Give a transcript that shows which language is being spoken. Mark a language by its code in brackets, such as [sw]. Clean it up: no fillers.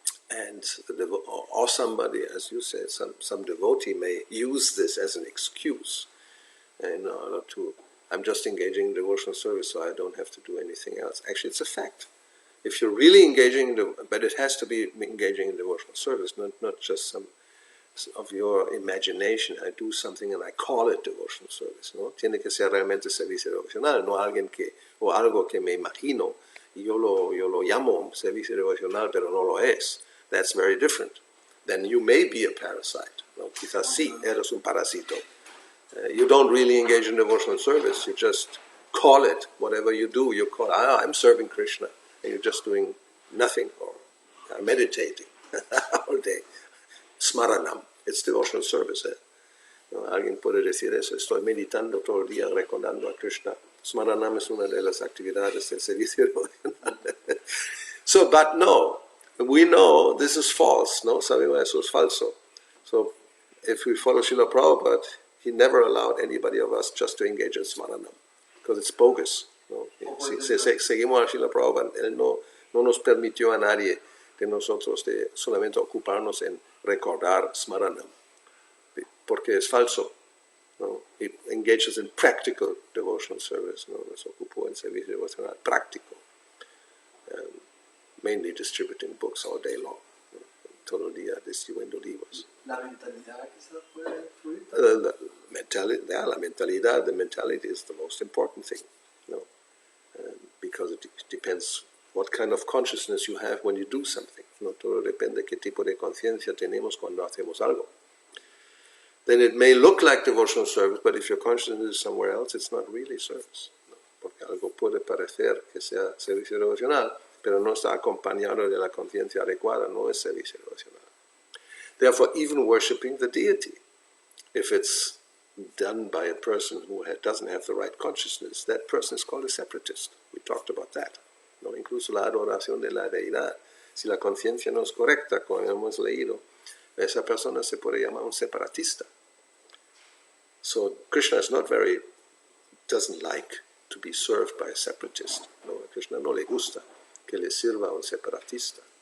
[en] And or somebody, as you said, some devotee may use this as an excuse in order to, I'm just engaging in devotional service, so I don't have to do anything else. Actually, it's a fact. If you're really engaging, but it has to be engaging in devotional service, not just of your imagination, I do something and I call it devotional service, ¿no? [es] Tiene que ser realmente servicio devocional, no alguien que, o algo que me imagino y yo lo llamo servicio devocional, pero no lo es. [en] That's very different. Then you may be a parasite. ¿No? [es] Quizás sí, eres un parásito. [en] You don't really engage in devotional service. You just call it whatever you do. You call, I'm serving Krishna, and you're just doing nothing or meditating all day. Smaranam. It's devotional service. [es] ¿No? Alguien puede decir eso. Estoy meditando todo el día recordando a Krishna. Smaranam es una de las actividades del servicio devocional. [en] So, but no, we know this is false. [es] No, sabemos eso es falso. [en] So, if we follow Srila Prabhupada, he never allowed anybody of us just to engage in Smaranam, because it's bogus. [es] ¿No? Seguimos a Srila Prabhupada, él no nos permitió a nadie de nosotros de solamente ocuparnos en recordar Smaranam, porque es falso. ¿No? [en] It engages in practical devotional service. [es] ¿No? Nos ocupó en servicio devocional práctico, [en] mainly distributing books all day long. [es] ¿No? Todo el día distribuyendo libros. La mentalidad quizás puede influir. La mentalidad, [en] the mentality is the most important thing. ¿No? Because it depends what kind of consciousness you have when you do something. [es] No todo depende qué tipo de conciencia tenemos cuando hacemos algo. [en] Then it may look like devotional service, but if your consciousness is somewhere else, it's not really service. [es] ¿No? Porque algo puede parecer que sea servicio devocional, pero no está acompañado de la conciencia adecuada, no es servicio devocional. [en] Therefore, even worshipping the deity, if it's done by a person who doesn't have the right consciousness, that person is called a separatist. We talked about that. ¿No? [es] Incluso la adoración de la deidad, si la conciencia no es correcta, como hemos leído, esa persona se puede llamar un separatista. [en] So Krishna doesn't like to be served by a separatist. [es] No, a Krishna no le gusta que le sirva un separatista.